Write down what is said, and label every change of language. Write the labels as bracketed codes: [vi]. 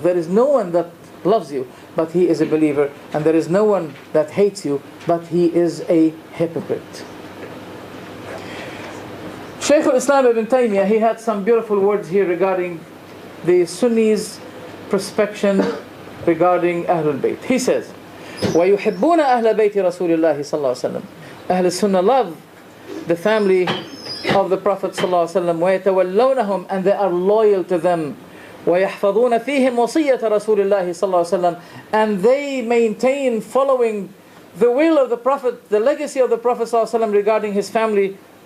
[en] There is no one that loves you, but he is a believer. And there is no one that hates you, but he is a hypocrite. Shaykh al-Islam ibn Taymiyyah, he had some beautiful words here regarding the Sunnis' perspection regarding Ahlul Bayt. He says, [ar] وَيُحِبُّونَ أَهْلَ بَيْتِ رَسُولِ اللَّهِ صلى الله عليه وسلم. [en] Ahl Sunnah love the family of the Prophet صلى الله عليه وسلم, [ar] وَيَتَوَلَّوْنَهُم, [en] and they are loyal to them. [ar] وَيَحْفَظُونَ فِيهِمْ وَصِيَّةَ رَسُولِ اللَّهِ صلى الله عليه وسلم, [en] and they maintain following the will of the Prophet, the legacy of the Prophet صلى الله عليه وسلم regarding his family.